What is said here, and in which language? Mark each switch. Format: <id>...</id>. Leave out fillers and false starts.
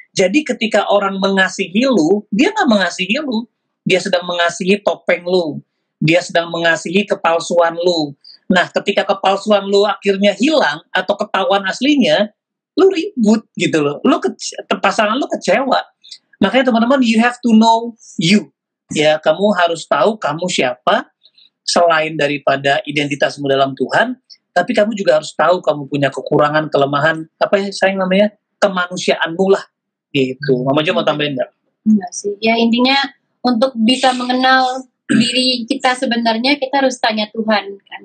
<id>Jadi ketika orang mengasihi lu, dia nggak mengasihi lu. Dia sedang mengasihi topeng lu. Dia sedang mengasihi kepalsuan lu. Nah, ketika kepalsuan lu akhirnya hilang atau ketahuan aslinya, lu ribut gitu loh. Pasangan lu kecewa. Makanya teman-teman,</id> <en>you have to know you.</en> <id>Ya, kamu harus tahu kamu siapa selain daripada identitasmu dalam Tuhan, tapi kamu juga harus tahu kamu punya kekurangan, kelemahan, apa ya sayang namanya? Kemanusiaanmu lah. Gitu. Mama Jo mau tambahin nggak? Enggak sih. Ya intinya untuk bisa mengenal diri kita sebenarnya kita harus tanya Tuhan kan.</id>